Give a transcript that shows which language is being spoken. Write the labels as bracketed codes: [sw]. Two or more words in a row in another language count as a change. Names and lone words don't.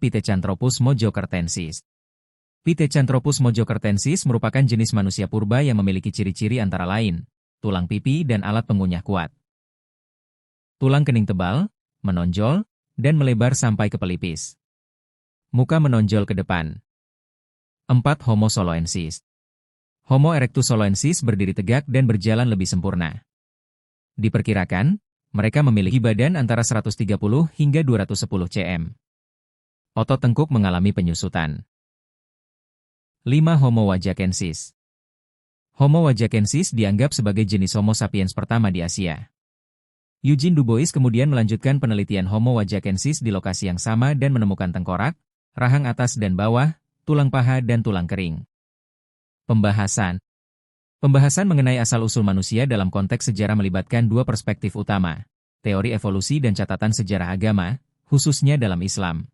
[id] Pithecanthropus mojokertensis. Pithecanthropus mojokertensis merupakan jenis manusia purba yang memiliki ciri-ciri antara lain, tulang pipi dan alat pengunyah kuat. Tulang kening tebal, menonjol, dan melebar sampai ke pelipis. Muka menonjol ke depan. 4. Homo soloensis. Homo erectus soloensis berdiri tegak dan berjalan lebih sempurna. Diperkirakan, mereka memiliki badan antara 130 hingga 210 cm. Otot tengkuk mengalami penyusutan. 5. Homo wajakensis. Homo wajakensis dianggap sebagai jenis Homo sapiens pertama di Asia. Eugene Dubois kemudian melanjutkan penelitian Homo wajakensis di lokasi yang sama dan menemukan tengkorak, rahang atas dan bawah, tulang paha dan tulang kering. Pembahasan. Pembahasan mengenai asal-usul manusia dalam konteks sejarah melibatkan dua perspektif utama, teori evolusi dan catatan sejarah agama, khususnya dalam Islam.